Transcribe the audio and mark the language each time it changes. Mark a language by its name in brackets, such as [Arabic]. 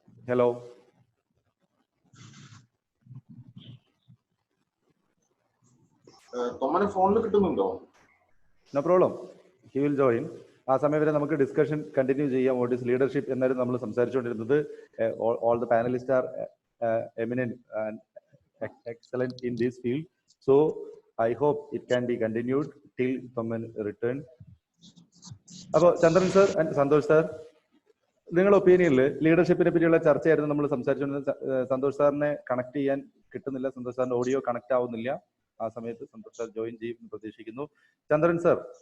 [Malayalam] Hello, തൊമ്മനെ ഫോണിൽ കിട്ടുന്നുണ്ടോ? [English] No problem, he will join. [Malayalam] ആ സമയം വരെ നമുക്ക് ഡിസ്കഷൻ കണ്ടിന്യൂ ചെയ്യാം. [English] what is leadership [Malayalam] എന്നായിരുന്നു നമ്മൾ സംസാരിച്ചുകൊണ്ടിരുന്നത്. [English] All the panelist are eminent and excellent in this field, so I hope it can be continued till Thoman return. [Malayalam] അപ്പോൾ ചന്ദ്രൻ സർ ആൻഡ് സന്തോഷ് സാർ, നിങ്ങളുടെ ഒപ്പീനിയനിൽ ലീഡർഷിപ്പിനെ പറ്റിയുള്ള ചർച്ചയായിരുന്നു നമ്മൾ സംസാരിച്ചുകൊണ്ടിരുന്നത്. സന്തോഷ് സാറിനെ കണക്ട് ചെയ്യാൻ കിട്ടുന്നില്ല, സന്തോഷ് സാറിന്റെ ഓഡിയോ കണക്ട് ആവുന്നില്ല. ആ സമയത്ത് സന്തോഷ് സാർ ജോയിൻ ചെയ്യുമെന്ന് പ്രതീക്ഷിക്കുന്നു. ചന്ദ്രൻ സർ?